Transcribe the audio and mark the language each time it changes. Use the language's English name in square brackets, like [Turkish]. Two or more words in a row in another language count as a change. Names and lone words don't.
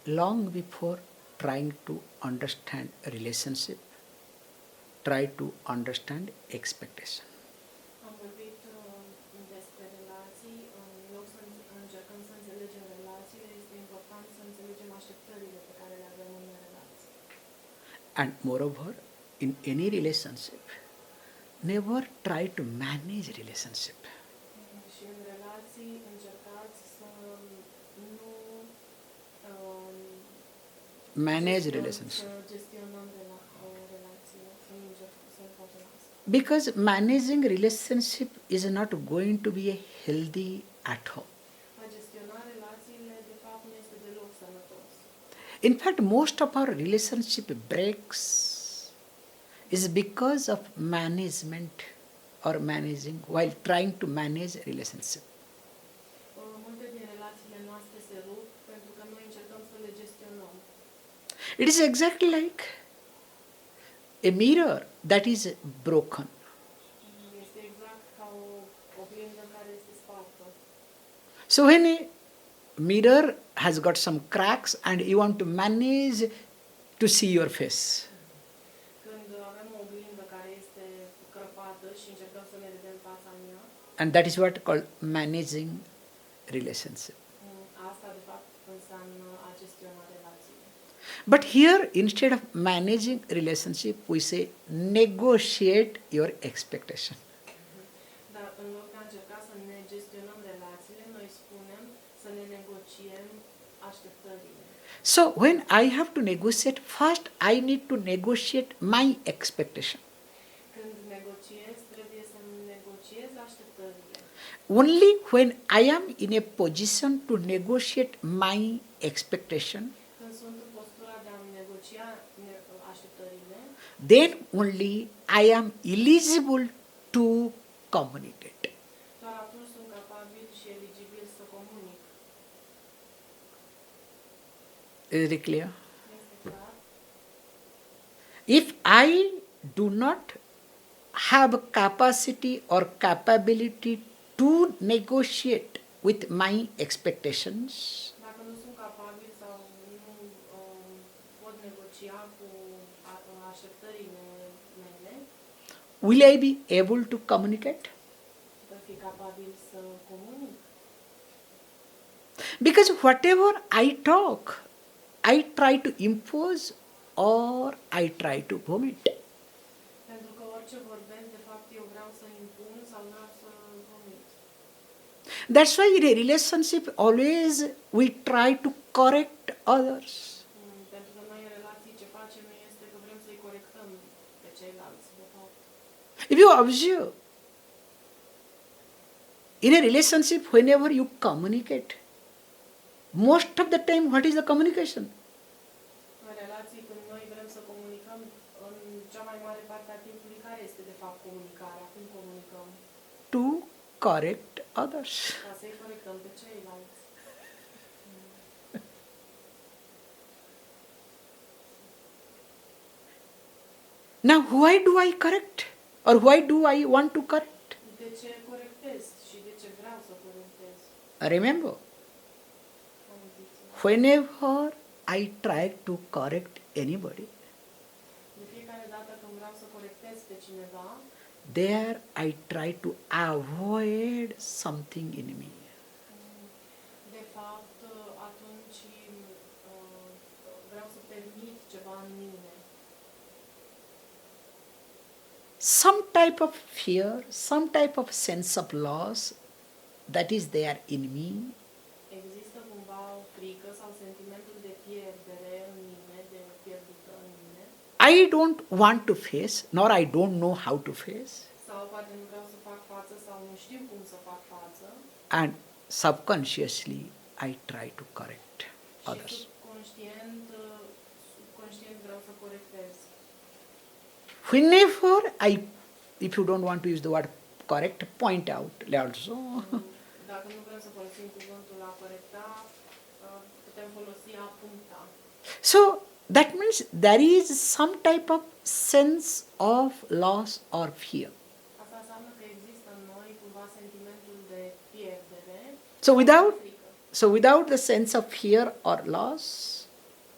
[English] long before trying to understand a relationship, try to understand expectation. [Romanian] Am vorbit despre relații, în loc să încercăm să înțelegem relațiile, este important să înțelegem așteptările pe care le avem în relație. [English] And moreover, in any relationship, never try to manage relationship. [Romanian] Și în relații încercați să nu [English] Manage relationship. [Romanian] să gestionăm relațiile, să nu facem asta. [English] Because managing relationship is not going to be a healthy at all. [Romanian] A gestiona relațiile, de fapt, nu este deloc sănătos. [English] In fact, most of our relationship breaks is because of management or managing while trying to manage a relationship. [Romanian] Multe din relațiile noastre se rup pentru că noi încercăm să le gestionăm. [English] It is exactly like a mirror that is broken. [Romanian] Este exact ca o oglindă care este spartă. [English] So when a mirror has got some cracks and you want to manage to see your face, [Romanian] Când avem o oglindă care este crăpată și încercăm să ne vedem fața în ea, [English] and that is what called managing relationship. [Romanian] asta de fapt înseamnă a gestiona relațiile. [English] But here, instead of managing relationship, we say negotiate your expectation. [Romanian] Dar în loc de a încerca să ne gestionăm relațiile, noi spunem să ne negociem așteptările. [English] So when I have to negotiate, first I need to negotiate my expectation. [Romanian] Când negociez, trebuie să negociez așteptările. [English] Only when I am in a position to negotiate my expectation, [Romanian] Când sunt în postura de a negocia așteptările, [English] then only I am eligible to communicate. [Romanian] doar atunci sunt capabil și eligibil să comunic. [English] Is it clear? [Romanian] Este clar? [English] If I do not have capacity or capability to negotiate with my expectations, [Romanian] Dacă nu sunt capabil sau nu pot negocia cu așteptările mele, [English] will I be able to communicate? [Romanian] voi fi capabil să comunic. [English] Because whatever I talk, I try to impose or I try to vomit. [Romanian] Pentru că orice vorbesc, de fapt, eu vreau să impun sau vreau să vomit. [English] That's why in a relationship always we try to correct others. [Romanian] Pentru că noi în relații ce facem este că vrem să-i corectăm pe ceilalți, de fapt. [English] If you observe, in a relationship, whenever you communicate, most of the time, what is the communication? [Romanian] În relații, când noi vrem să comunicăm, în cea mai mare parte a timpului, care este de fapt comunicarea? Cum comunicăm? [English] To correct others. [Romanian] Ca să-i corectăm pe ceilalți. [English] Now, why do I correct? Or why do I want to correct? [Romanian] De ce corectez și de ce vreau să corectez? [English] Remember, [Romanian] Amintiți-vă. [English] whenever I try to correct anybody, [Romanian] De fiecare dată când vreau să corectez pe cineva, [English] there I try to avoid something in me. [Romanian] de fapt, atunci vreau să permit ceva în mine. [English] Some type of fear, some type of sense of loss that is there in me, [Romanian] Există cumva o frică sau sentimentul de pierdere în mine, de pierdută în mine, [English] I don't want to face, nor I don't know how to face, [Romanian] sau poate nu vreau să fac față sau nu știu cum să fac față [English] and subconsciously I try to correct [Romanian] și [English] others. [Romanian] subconștient vreau să corectez. [English] Whenever if you don't want to use the word correct, point out also. [Romanian] Dacă nu vrem să folosim cuvântul a corecta, putem folosi a puncta. [English] So that means there is some type of sense of loss or fear. [Romanian] Asta înseamnă că există în noi cumva sentimentul de pierdere. [English] So without [Romanian] frică. [English] So without the sense of fear or loss,